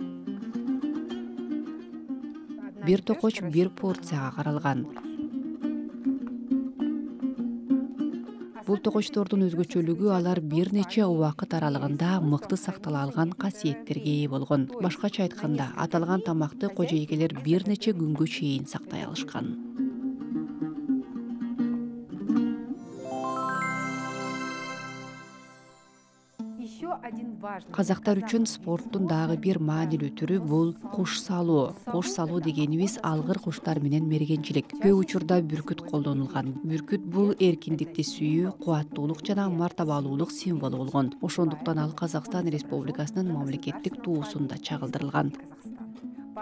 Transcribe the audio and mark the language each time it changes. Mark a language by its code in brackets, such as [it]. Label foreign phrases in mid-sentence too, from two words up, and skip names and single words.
[ky] Бир токоч бир порцияга каралган. Бул токочтордун өзгөчөлүгү алар бир нече убакыт аралыгында мыкты сактала алган касиеттерге ээ болгон. Башкача айтканда, аталган тамакты кожойкелер бир нече күнгө чейин сактай алышкан. [ru] Еще один важный [ky] Казактар үчүн спорттун дагы бир маанилүү түрү бул куш салуу. Куш салуу дегенибиз алгыр куштар менен мергенчилик. Көп учурда бүркүт колдонулган. Бүркүт бул эркиндикти сүйүү, кубаттуулук жана мартабалуулук символу болгон. Ошондуктан ал Казакстан Республикасынын мамлекеттик туусунда чагылдырылган.